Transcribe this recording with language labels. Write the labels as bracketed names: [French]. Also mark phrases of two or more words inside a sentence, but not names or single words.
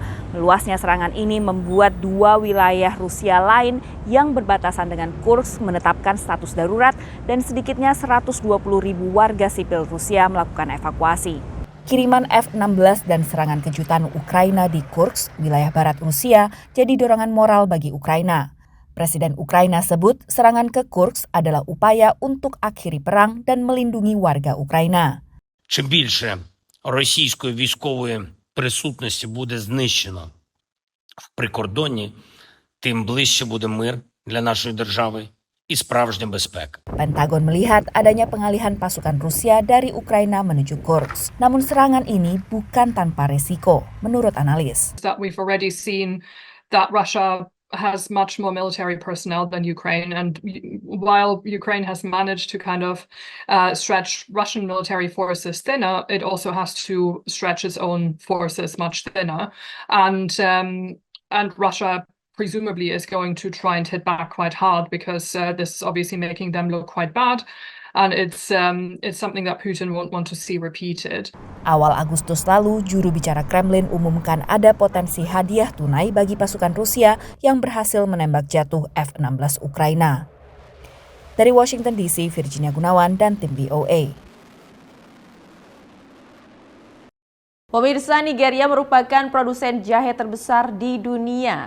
[Indonesian] Meluasnya serangan ini membuat 2 wilayah Rusia lain yang berbatasan dengan Kursk menetapkan status darurat dan sedikitnya 120.000 warga sipil Rusia melakukan evakuasi. Kiriman F-16 dan serangan kejutan Ukraina di Kursk, wilayah barat Rusia, jadi dorongan moral bagi Ukraina. Presiden Ukraina sebut serangan ke Kursk adalah upaya untuk akhiri perang dan melindungi warga Ukraina. [Ukrainian] Чим більше російської військової присутності буде знищено в прикордонні, тим ближче буде мир для нашої держави і справжня безпека. [Indonesian] Pentagon melihat adanya pengalihan pasukan Rusia dari Ukraina menuju Kursk. Namun serangan ini bukan tanpa resiko, menurut analis. [English] That we've already seen that Russia has much more military personnel than Ukraine, and while Ukraine has managed to kind of stretch Russian military forces thinner, it also has to stretch its own forces much thinner, and Russia presumably is going to try and hit back quite hard because this is obviously making them look quite bad. And it's something that Putin won't want to see repeated. [Indonesian] Awal Agustus lalu, juru bicara Kremlin umumkan ada potensi hadiah tunai bagi pasukan Rusia yang berhasil menembak jatuh F-16 Ukraina. Dari Washington DC, Virginia Gunawan dan tim VOA. Pemirsa, Nigeria merupakan produsen jahe terbesar di dunia.